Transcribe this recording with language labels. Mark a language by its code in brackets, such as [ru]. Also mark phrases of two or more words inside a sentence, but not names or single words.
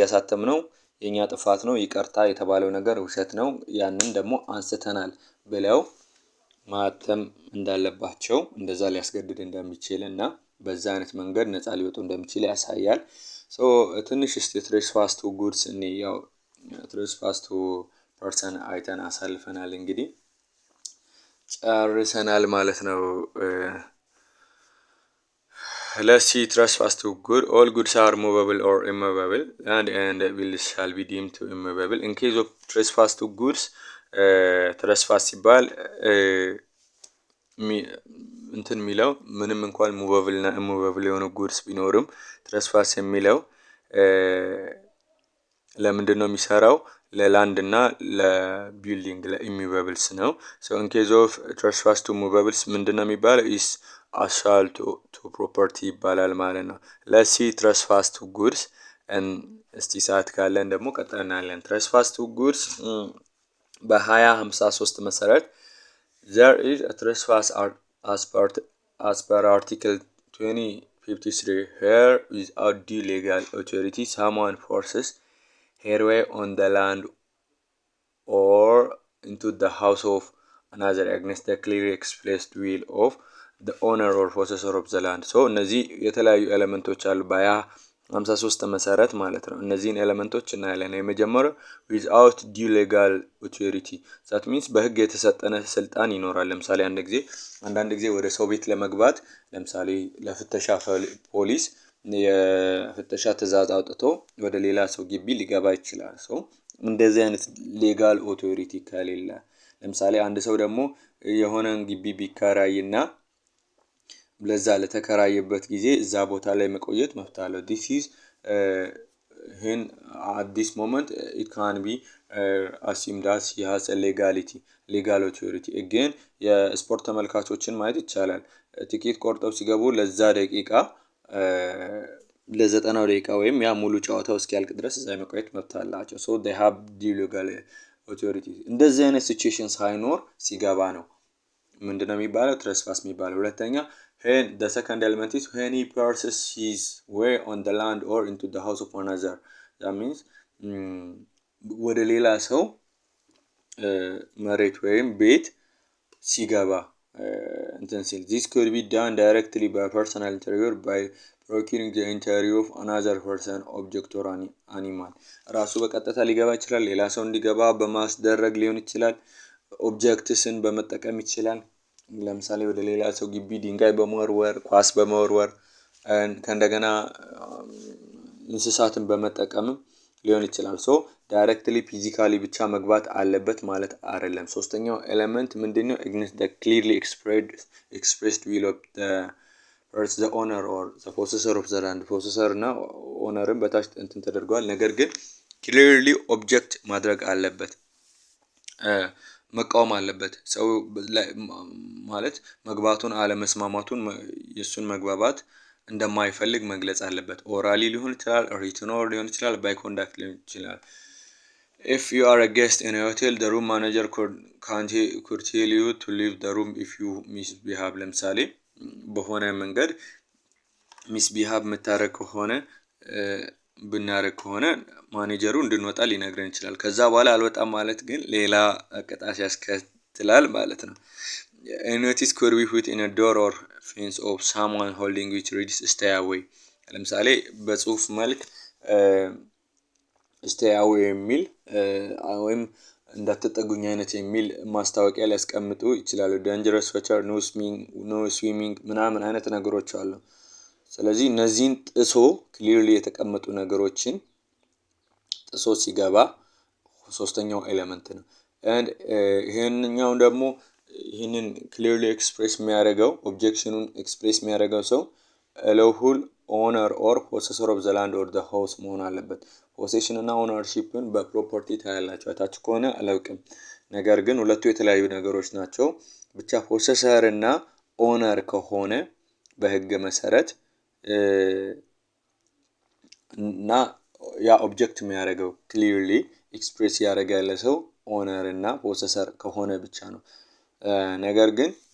[am] ያሳተም ነው የኛ ጥፋት ነው ይቅርታ የተባለው ነገር ውሸት ነው ያንን ደግሞ አንስተናል ብለው ማተም እንዳለባቸው እንደዛ ሊያስገድድ እንደሚችልና በዛ አይነት መንገድ ነፃ ሊወጡ እንደሚችል ያሳያል። ሶ ትንሽ እስቲ [en] trespass to goods [am] እኔ ያው [en] trespass to person [am] አይተን አሳልፈናል እንግዲህ ጨርሰናል ማለት ነው። [en] let's see trespass to good. all goods are movable or immovable and will shall be deemed to immovable. in case of trespass to goods trespass [am] ሲባል እንትን የሚለው ምንም እንኳን movable እና immovable የሆኑ goods ቢኖርም trespass የሚለው ለምንድን ነው የሚሰራው ለላንድ እና ለቢልዲንግ ለኢሚቨብልስ ነው። [en] so in case of trespass to movables [am] ምንድነው የሚባለው [en] is assault to property [am] ይባላል ማለት ነው። [en] let's see trespass to goods and [am] እስቲ ሰዓት ካለን ደግሞ ቀጥለን እናያለን። [en] trespass to goods [am] በ2053 መሰረት [en] there is a trespass as per article 2053 here without due legal authority someone forces her way on the land or into the house of another against the clearly expressed will of the owner or possessor of the land. [am] so እነዚህ የተለያዩ ኤሌመንቶች አሉ በ53 መሰረት ማለት ነው። እነዚህን ኤሌመንቶች እናያለን። የመጀመሪያው [en] without due legal authority that means [am] በህግ የተሰጠነ ስልጣን ይኖራል። ለምሳሌ አንዳንድ ጊዜ ወደ ሰው ቤት ለመግባት ለምሳሌ ለፍተሻ ፖሊስ የፍተሻ ትዕዛዝ አውጥቶ ወደ ሌላ ሰው ግቢ ሊገባ ይችላል። እንደዚህ አይነት [en] legal authority [am] ከሌለ ለምሳሌ አንድ ሰው ደግሞ የሆነን ግቢ ቢከራይና ለዛ ለተከራየበት ጊዜ እዛ ቦታ ላይ መቆየት መብት አለው። [en] this is [am] ይህን [en] at this moment it can be assumed as he has a legal authority [am] again የስፖርት ተመልካቾችን ማየት ይቻላል። ቲኬት ቆርጠው ሲገቡ ለዛ ደቂቃ ለ90 ደቂቃ ወይም ያ ሙሉ ጨዋታው እስኪያልቅ ድረስ እዛ መቆየት መብት አላቸው። [en] so they have the legal authority [am] እንደዚህ አይነት ሲቹዌሽን ሳይኖር ሲገባ ነው ምንድነው የሚባለው ትሬስፓስ የሚባለው። ሁለተኛ [en] the second element is when he passes his way on the land or into the house of another that means [am] ወደ ሌላ ሰው መሬት ወይም ቤት ሲገባ እንትን ሲል [en] this could be done directly by personal interview by procuring the entry of another person object [am] or animal ራሱ በቀጥታ ሊገባ ይችላል። ሌላ ሰው እንዲገባ በማስደረግ ሊሆን ይችላል። ኦብጀክትስን በመጠቀም ይችላል። ለምሳሌ ወደ ሌላ ሰው ግቢ ድንጋይ በመወርወር ኳስ በመወርወር ከእንደገና እንስሳትን በመጠቀም ሊሆን ይችላል። [en] so directly physically [am] ብቻ መግባት አለበት ማለት አይደለም። ሶስተኛው ኤሌመንት ምንድነው [en] against the clearly expressed will of the owner or the possessor of the land [am] possessor እና ኦነርን በታች እንትን ተደርጓል። ነገር ግን [en] clearly object [am] ማድረግ አለበት መቃወም አለበት። ሰው ማለት መግባቱን አለመስማማቱን የሱን መግባባት እንደማይፈልግ መግለጽ አለበት። ኦራሊ ሊሆን ይችላል ሪትን ሊሆን ይችላል [en] by conduct [am] ሊሆን ይችላል። [en] if you are a guest in a hotel the room manager could tell you to leave the room if you misbehave [am] ለምሳሌ በሆነ መንገድ ሚስቢሃቭ የምታረግ ከሆነ ብናረግ ከሆነ ማኔጀሩ እንድንወጣ ሊነግረን ይችላል። ከዛ በኋላ አልወጣም ማለት ግን ሌላ ቅጣት ያስከትላል ማለት ነው። [en] a notice could be put in a door or fence of someone holding which reads stay away [am] ለምሳሌ በጽሁፍ መልክ [en] stay away [am] የሚል ወይም እንዳትጠጉኝ አይነት የሚል ማስታወቂያ ሊያስቀምጡ ይችላሉ። [en] dangerous water no swimming [am] ምናምን አይነት ነገሮች አሉ። ስለዚህ እነዚህን ጥሶ ክሊርሊ የተቀመጡ ነገሮችን ጥሶ ሲገባ ሶስተኛው ኤሌመንት ነው። and ይሄንኛው ደግሞ ይሄንን [en] clearly express [am] የሚያደርገው ኦብጀክሽኑን ኤክስፕሬስ የሚያደርገው ሰው [en] lawful owner or possessor of the land or the house [am] መሆን አለበት። ፖሴሽን እና ኦነርሺፕን በፕሮፐርቲ ታያላችሁ አይታችሁ ከሆነ አላውቅም። ነገር ግን ሁለቱ የተለያዩ ነገሮች ናቸው። ብቻ ፖሰሰር እና ኦነር ከሆነ በህግ መሰረት እና ያ ኦብጀክት የሚያደርገው [en] clearly express [am] ያደረገ ያለ ሰው ኦነር እና ፖሰሰር ከሆነ ብቻ ነው። ነገር ግን